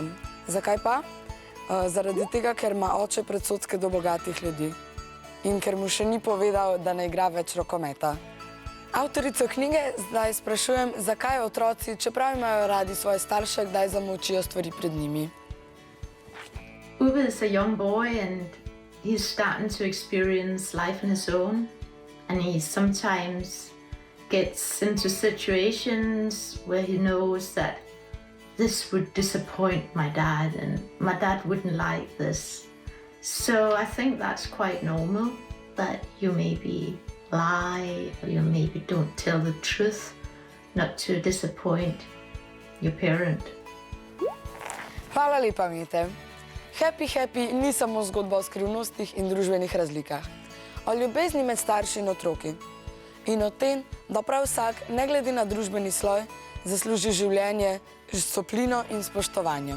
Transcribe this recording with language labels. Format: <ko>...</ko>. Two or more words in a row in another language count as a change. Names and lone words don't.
<sl>Zakaj pa? Zaradi tega, ker ima oče predsodke do bogatih ljudi in ker mu še ni povedal, da ne igra več rokometa. Avtorico knjige zdaj sprašujem, zakaj otroci, čeprav imajo radi svoje starše, kdaj zamolčijo stvari pred njimi.</sl> <en>Uwe is a young boy and he's starting to experience life on his own, and he sometimes gets into situations where he knows that this would disappoint my dad and my dad wouldn't like this. So I think that's quite normal, that you maybe lie or you maybe don't tell the truth, not to disappoint your parent.</en> <sl>Hvala lepa, Mete. Happy Happy ni samo zgodba o skrivnostih in družbenih razlikah, o ljubezni med starši in otroki in o tem, da prav vsak, ne glede na družbeni sloj, zasluži življenje s toplino in spoštovanjem.</sl>